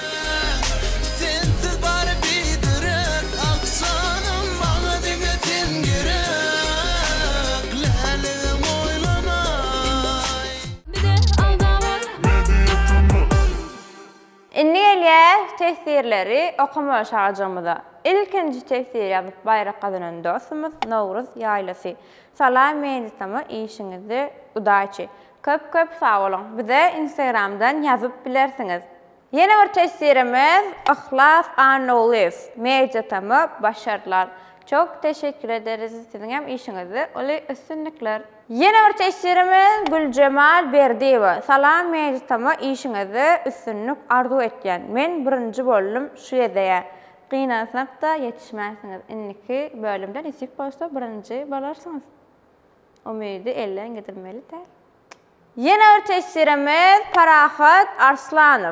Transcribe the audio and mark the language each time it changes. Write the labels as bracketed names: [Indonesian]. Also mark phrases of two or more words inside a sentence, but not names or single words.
[Turkmen] Inni gelýär tesirleri okuma şahajymyza. İlkinji tesir ýazyp baýrak gazanan dostumuz Nowruz Ýaýlasy. Salam meditama işiňizde udaçy. Köp sağ olun. Bize Instagram'dan yazıp bilersiňiz. Yeni bir tesirimiz Ihlas Anolif. [Turkish] Meditama başarılar. Çok teşekkür ederiz sizin hem işinizi. [Turkmen] Oli üstünlükler. Yeni bir tesirimiz Gülcemal Berdiýewa. Salam meditama işinizi üstünlük arzu etýän. Men birinji boldum şu ýerde. Gynansak da yetişmäsiňiz. Inniki bölümden isip bolsa birinji bolarsyňyz. Umydy elden getirmeli-de. Yeni bir tesirimiz Parahat Arslanov.